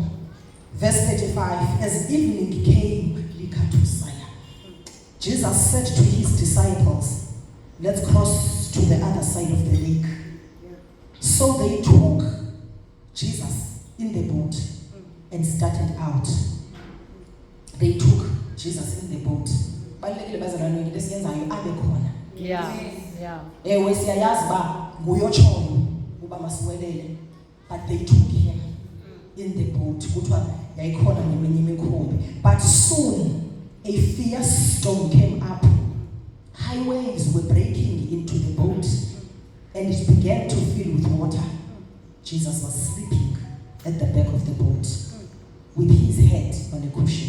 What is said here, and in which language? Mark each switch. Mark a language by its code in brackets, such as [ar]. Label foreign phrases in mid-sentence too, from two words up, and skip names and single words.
[en] Verse 35, as evening came, Jesus said to his disciples, let's cross to the other side of the lake. So they took Jesus in the boat and started out. They took Jesus in the boat. [xh] Ewe siyayazi ba nguyotshoyo uba masiwelele, [en] but they took him in the boat. [xh] Kuthiwa yayikhona neminye imikhumbi. [en] But soon a fierce storm came up. High waves were breaking into the boat and it began to fill with water. Jesus was sleeping at the back of the boat with his head on a cushion.